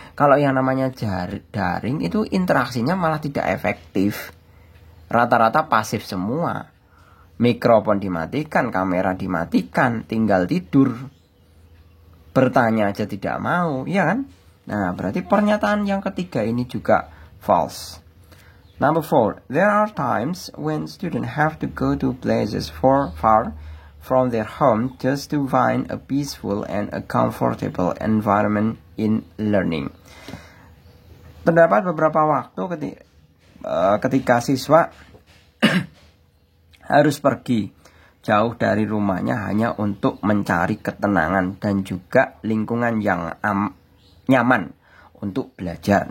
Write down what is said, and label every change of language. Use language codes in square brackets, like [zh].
[id] Kalau yang namanya daring itu interaksinya malah tidak efektif. Rata-rata pasif semua. Mikrofon dimatikan, kamera dimatikan, tinggal tidur. Bertanya aja tidak mau, ya kan? Nah, berarti pernyataan yang ketiga ini juga false. [en] Number 4, there are times when students have to go to places far from their home just to find a peaceful and a comfortable environment in learning. [id] Terdapat beberapa waktu ketika siswa harus pergi jauh dari rumahnya hanya untuk mencari ketenangan dan juga lingkungan yang nyaman untuk belajar.